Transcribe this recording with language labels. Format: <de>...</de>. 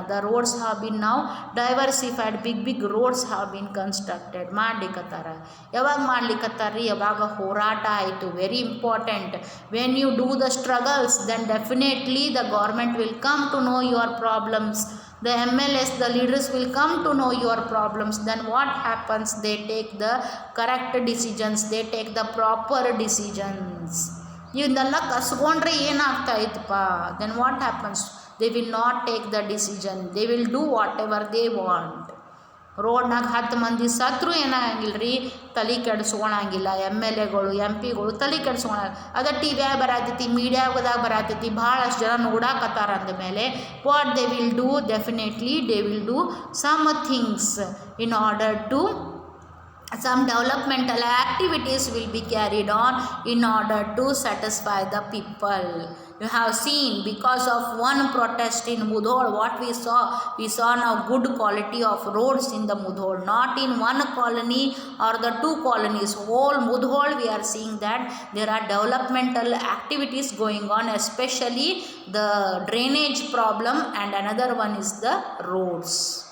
<en>The roads have been now diversified, big roads have been constructed.</en> <kn>ಮಾಡ್ಲಿಕ್ಕತ್ತಾರ. ಯಾವಾಗ ಮಾಡ್ಲಿಕ್ಕತ್ತಾರ್ರಿ? ಯಾವಾಗ ಹೋರಾಟ ಆಯಿತು.</kn> <en>Very important. When you do the struggles, then definitely the government will come to know your problems. The MLAs, the leaders will come to know your problems. Then what happens? They take the correct decisions, they take the proper decisions.</en> <kn>ಇವನ್ನೆಲ್ಲ ಕಸ್ಕೊಂಡ್ರೆ ಏನಾಗ್ತಾ ಇತ್ತಪ್ಪ?</kn> <en>Then what happens? They will not take the decision, they will do whatever they want.</en> <kn>ರೋಡ್ನಾಗ 10 ಮಂದಿ ಸತ್ರು ಏನಾಗಂಗಿಲ್ಲ ರೀ, ತಲೆ ಕೆಡಿಸ್ಕೊಳಂಗಿಲ್ಲ. MLAಗಳು MP ಗಳು ತಲೆ ಕೆಡಿಸ್ಕೊಳ. ಅದ ಟಿವಿಯಾಗ ಬರತೈತಿ, ಮೀಡಿಯಾದಾಗ ಬರತೈತಿ, ಭಾಳಷ್ಟು ಜನ ನೋಡಾಕತ್ತಾರ ಅಂದಮೇಲೆ</kn> <en>What they will do, definitely they will do some things in order to some developmental activities will be carried on in order to satisfy the people. You have seen, because of one protest in Mudhol, what we saw now good quality of roads in the Mudhol, not in one colony or the 2 colonies, whole Mudhol we are seeing that there are developmental activities going on, especially the drainage problem, and another one is the roads.</en>